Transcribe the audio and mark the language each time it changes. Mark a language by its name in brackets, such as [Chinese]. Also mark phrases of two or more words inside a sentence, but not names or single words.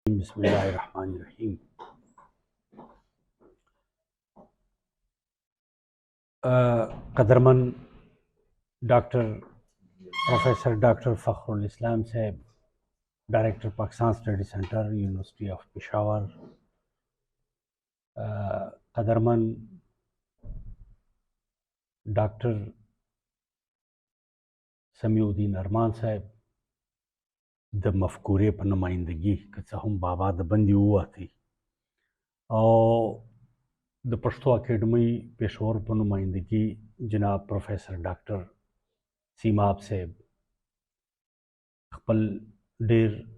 [Arabic] بسم الله الرحمن الرحیم. [Urdu] قدرمن ڈاکٹر پروفیسر ڈاکٹر فخر الاسلام صاحب، ڈائریکٹر پاکستان اسٹڈی سینٹر، یونیورسٹی آف پشاور. [Pashto] قدرمن ڈاکٹر سمیع الدین ارمان صاحب، د مفکورې په نمایندګي که څه هم بابا د بندي ووتی، او د پښتو اکیډمۍ پېښور په نمایندګي جناب پروفیسر ډاکټر سیماب صاحب، خپل ډېر